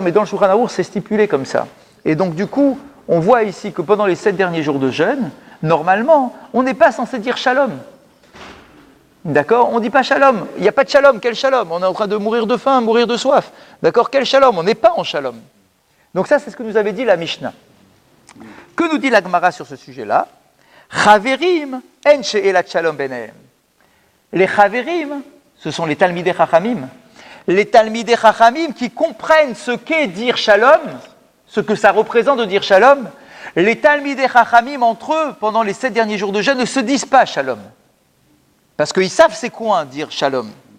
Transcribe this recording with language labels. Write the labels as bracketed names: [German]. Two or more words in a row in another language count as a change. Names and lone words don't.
[French] Mais dans le Shulchan Aruch, c'est stipulé comme ça. Et donc du coup, on voit ici que pendant les 7 derniers jours de jeûne, normalement, on n'est pas censé dire shalom. D'accord ? On ne dit pas shalom. Il n'y a pas de shalom. Quel shalom ? On est en train de mourir de faim, mourir de soif. D'accord ? Quel shalom ? On n'est pas en shalom. Donc ça, c'est ce que nous avait dit la Mishnah. Que nous dit la Gemara sur ce sujet-là ? [Hebrew] חברים אין שאלת שלום ביניהם. [French] Les chaverim, ce sont les [Hebrew] תלמידי חכמים. [French] Les [Hebrew] תלמידי חכמים [French] qui comprennent ce qu'est dire shalom, ce que ça représente de dire shalom. Les [Hebrew] תלמידי חכמים, [French] entre eux, pendant les 7 derniers jours de jeûne, ne se disent pas shalom. Parce qu'ils savent c'est quoi dire shalom.